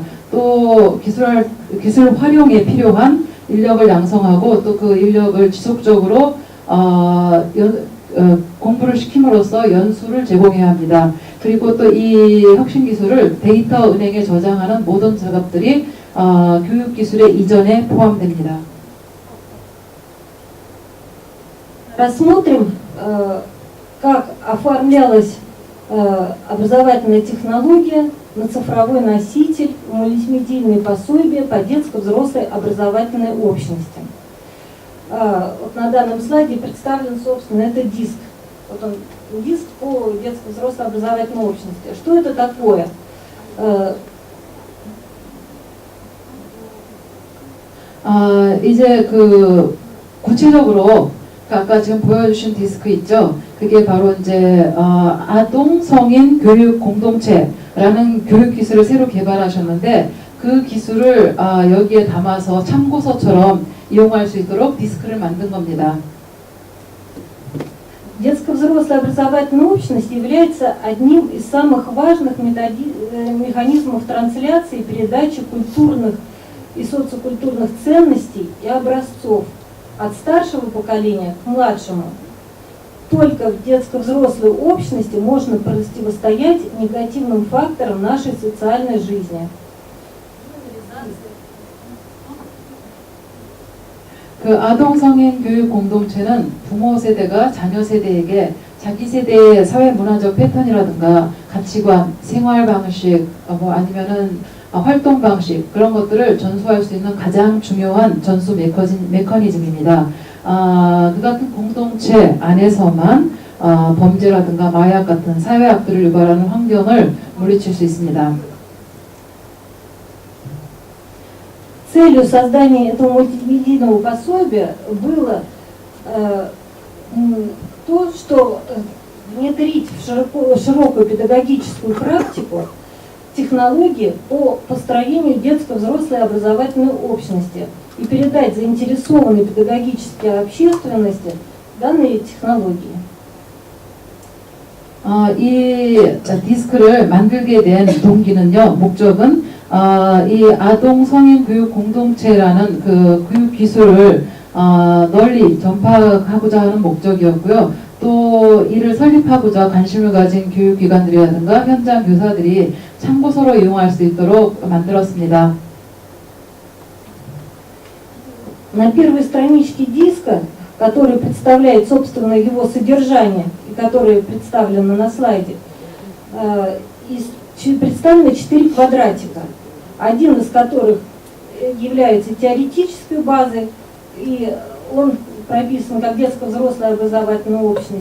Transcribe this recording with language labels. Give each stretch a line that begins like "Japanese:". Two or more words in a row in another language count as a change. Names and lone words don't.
Korean: 또 기술 활용에 필요한 인력을 양성하고 또 그 인력을 지속적으로 공부를 시킴으로써 연수를 제공해야 합니다. 그리고 또 이 혁신 기술을 데이터 은행에 저장하는 모든 작업들이 교육 기술의 이전에 포함됩니다.
Russian: Рассмотрим, как оформлялась образовательная технология на цифровой носитель, мультимедийные пособия по детско-взрослой образовательной общности. Вот на данном слайде представлен, собственно, это диск. Вот он, диск по детско-взрослой образовательной общности. Что это такое?
Korean: 이제 그 구체적으로 아까 지금 보여주신 디스크 있죠? 그게 바로 이제 아동 성인 교육 공동체라는 교육 기술을 새로 개발하셨는데 그 기술을 여기에 담아서 참고서처럼 이용할 수 있도록 디스크를 만든 겁니다.
Russian: Детско-взрослая образовательная общность является одним из самых важных механизмов трансляции и передачи культурных и социокультурных ценностей и образцов от старшего поколения к младшему. Только в детско-взрослой общности можно противостоять негативным факторам нашей социальной жизни.
Korean: 그 아동 성인 교육 공동체는 부모 세대가 자녀 세대에게 자기 세대의 사회 문화적 패턴이라든가 가치관, 생활 방식, 뭐 아니면은 활동 방식 그런 것들을 전수할 수 있는 가장 중요한 전수 메커니즘입니다. 그 같은 공동체 안에서만 범죄라든가 마약 같은 사회악들을 유발하는 환경을 물리칠 수 있습니다.
Russian: Целью создания этого мультимедийного пособия было то, что внедрить в широкую педагогическую практику технологии по построению детско-взрослой образовательной общности и передать заинтересованной педагогической общественности данные технологии.
Korean: 이 디스크를 만들게 된 동기는요, 목적은 이 아동 성인 교육 공동체라는 그 교육 기술을 널리 전파하고자 하는 목적이었고요. 또 이를 설립하고자 관심을 가진 교육기관들이라든가 현장 교사들이 참고서로 이용할 수 있도록 만들었습니다.
Russian: На первой страничке диска, который представляет, собственно, его содержание, и которое представлено на слайде, представлено 4 квадратика, один из которых является теоретической базой, и он прописан как детско-взрослая образовательная общность.